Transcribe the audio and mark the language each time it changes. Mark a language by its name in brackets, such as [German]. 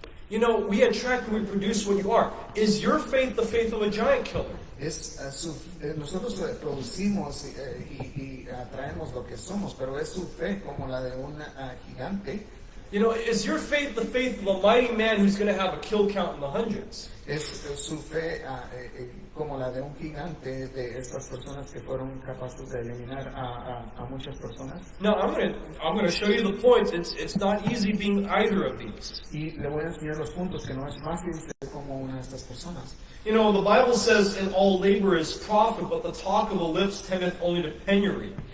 [English] We attract and we produce what you are. Is your faith the faith of a giant killer? [Spanish] Nosotros producimos y atraemos lo que somos, pero es su fe como la de un gigante. [English] Is your faith the faith of a mighty man who's going to have a kill count in the hundreds? [Spanish] Es su fe como la de un gigante, de estas personas que fueron capaces de eliminar a muchas personas. [English] Now, I'm going to show you the points. It's not easy being either of these. [Spanish] Y le voy a enseñar los puntos, que no es fácil ser como una de estas personas. [English] The Bible says, "In all labor is profit, but the talk of the lips tendeth only to penury."